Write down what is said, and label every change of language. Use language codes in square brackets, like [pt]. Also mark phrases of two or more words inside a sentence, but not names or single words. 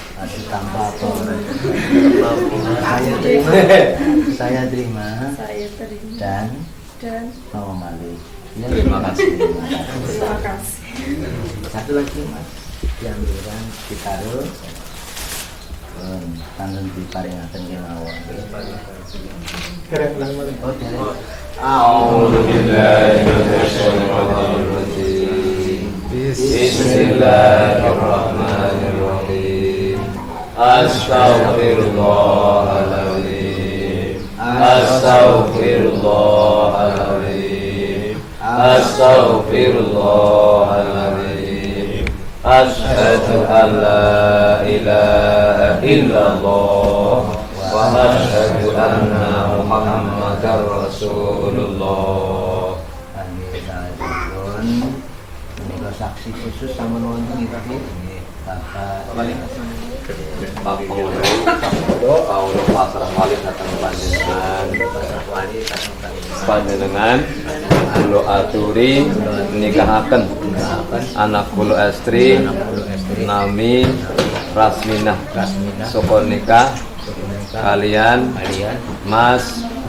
[id] Aduh tanpa apa? Saya terima. Dan mau malih. Terima kasih. Satu lagi mas, diambilkan ditaruh. [jv] Tangan diparingaken kemawon. Oh, derek. [ar] أعوذ بالله من الشيطان الرجيم. بسم الله الرحمن الرحيم. أستغفر الله العظيم. أستغفر الله العظيم. أستغفر الله العظيم. أشهد أن لا إله إلا الله وأشهد أن محمدا رسول الله. [jv] Menika saksi khusus sampun wonten nggih Bapak Paulo pasrah wali datang panjenengan kula aturi nikahaken anak kula estri nami Rasminah saka nikah kalian Mas